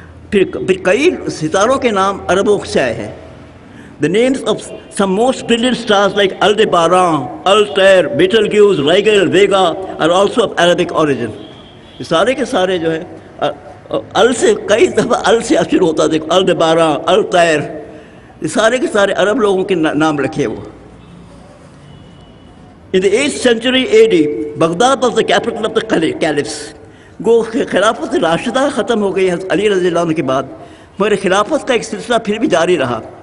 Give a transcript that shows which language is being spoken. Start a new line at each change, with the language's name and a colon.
Urdu: پھر کئی ستاروں کے نام عربوں سے آئے ہیں.
English: The names of some most brilliant stars like Aldebaran, Altair, Betelgeuse, Rigel, Vega are also of Arabic origin.
Urdu: یہ سارے کے سارے جو ہے ال سے, کئی دفعہ ال سے اشر ہوتا. دیکھو الدباران, الطیر, یہ سارے کے سارے عرب لوگوں کے نام رکھے وہ.
English: In the 8th century AD, Baghdad was the capital of the caliphs.
Urdu: گو خلافت راشدہ ختم ہو گئی علی رضی اللہ عنہ کے بعد, مگر خلافت کا ایک سلسلہ پھر بھی جاری رہا.